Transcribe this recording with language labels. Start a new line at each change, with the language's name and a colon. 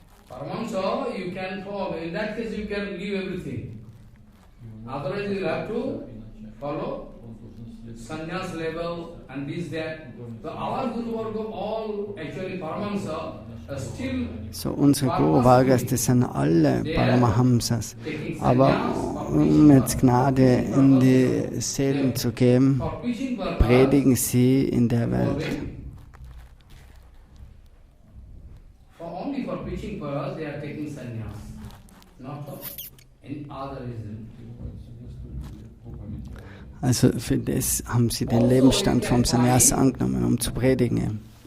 English: Paramahamsa, you can follow. In that case, you can leave everything. Otherwise, you have to follow Sannyas level and this, that. So our Guru Varga, all actually Paramahamsa, are still.
German: So, unsere Guru Vargas, das sind alle Paramahamsas. Aber um jetzt Gnade in die Seelen zu geben, predigen sie in der Welt.
English: Only for preaching purpose, they are taking sannyas, not for any other reason.
German: Also für das haben sie den Lebensstand vom Sannyas angenommen, um zu predigen.